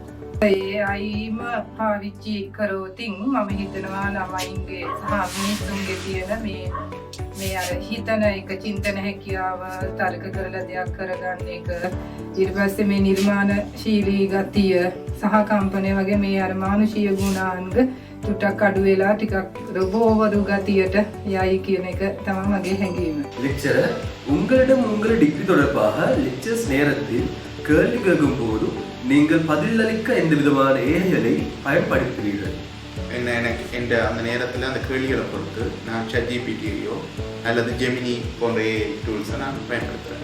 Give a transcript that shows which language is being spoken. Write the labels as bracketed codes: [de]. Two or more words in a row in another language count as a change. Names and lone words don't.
[si] AIම පාවිච්චි කරෝතින් මම හිතනවා ළමයින්ගේ සහ මිනිස්සුන්ගේ තියෙන මේ අර හිතන එක චින්තන හැකියාව තර්ක කරලා දෙයක් කරගන්න එක ඊට පස්සේ මේ නිර්මාණශීලී ගතිය සහ කම්පනය වගේ මේ අර මානුෂීය ගුණාංග ටිකක් අඩු වෙලා ටිකක් රොබෝවරු ගතියට යයි කියන එක තමයි මගේ හැඟීම. [ta] லெக்சரர், உங்களிடம் உங்கள் டிகிரி தொடர்பாக லெக்சர்ஸ் நேரத்தில் கேள்வி கேட்கும் போது நீங்கள் பதிலளிக்க எந்த விதமான ஏஐகளை பயன்படுத்துகிறீர்கள்? எனக்கு அந்த நேரத்தில் அந்த கேள்விகளை பொறுத்து நான் ChatGPTயோ அல்லது ஜெமினி போன்ற [en] AI tools [ta] நான் பயன்படுத்துகிறேன்.